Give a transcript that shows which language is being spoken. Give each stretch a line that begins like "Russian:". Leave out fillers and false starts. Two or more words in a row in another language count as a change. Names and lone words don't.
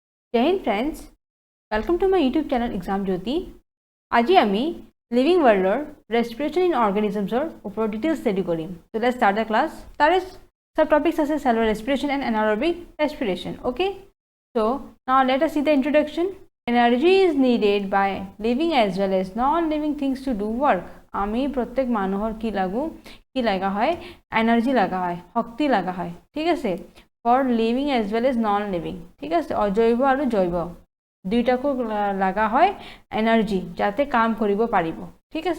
Hindi: जय हिंद
English: friends, welcome to my YouTube channel एग्जाम ज्योति।
Assamese: আজি আমি
English: living world's respiration in organisms
Assamese: ওপৰত
English: details study
Assamese: কৰিম।
English: so let's start the class. তাৰে sub topics আছে cellular respiration and anaerobic respiration. okay, so now let us see the introduction. energy is needed by living as well as non living things to do work.
Assamese: আমি প্ৰত্যেক মানুহৰ কি লগা হয়, এনাৰ্জি লগা হয়, শক্তি লগা হয়, ঠিক আছে,
English: for living as well as non living,
Assamese: ঠিক আছে, অজৈব আৰু জৈৱ দুইটাকো লগা হয় এনাৰ্জি যাতে কাম কৰিব পাৰিব, ঠিক আছে।